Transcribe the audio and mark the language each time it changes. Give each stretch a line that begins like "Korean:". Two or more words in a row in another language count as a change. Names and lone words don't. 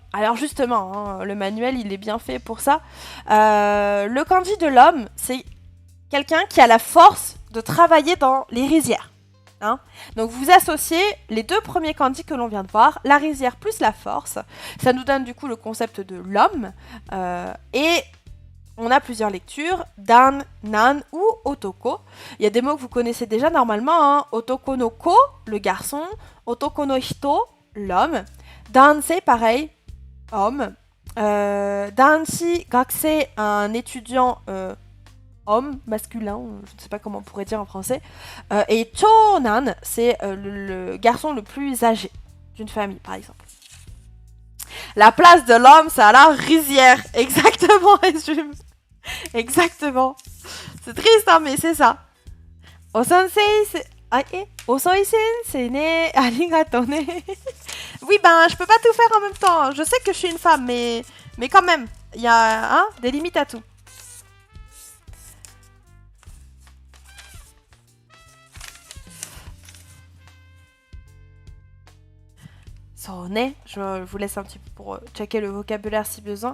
French: Alors justement, hein, le manuel, il est bien fait pour ça. Le kanji de l'homme, c'est quelqu'un qui a la force de travailler dans les rizières. Hein. Donc vous associez les 2 premiers kanji que l'on vient de voir, la rizière plus la force. Ça nous donne du coup le concept de l'homme. Et on a plusieurs lectures, dan, nan ou otoko. Il y a des mots que vous connaissez déjà normalement. Hein.
Japanese: 男の子,
French: le garçon.
Japanese: 男の人,
French: l'homme. Dansei, pareil, homme.
Japanese: 男子、学生,
French: un étudiant homme, masculin, je ne sais pas comment on pourrait dire en français. Et chonan, c'est le garçon le plus âgé d'une famille, par exemple. La place de l'homme, c'est à la rizière. Exactement, résume. Exactement. C'est triste, hein, mais c'est ça. Osensei, c'est...
Japanese: あ、遅い先生ね、ありがとうね.
French: Oui, ben, je peux pas tout faire en même temps. Je sais que je suis une femme, mais quand même, il y a des limites à tout. Sonne, je vous laisse un petit peu pour checker le vocabulaire si besoin.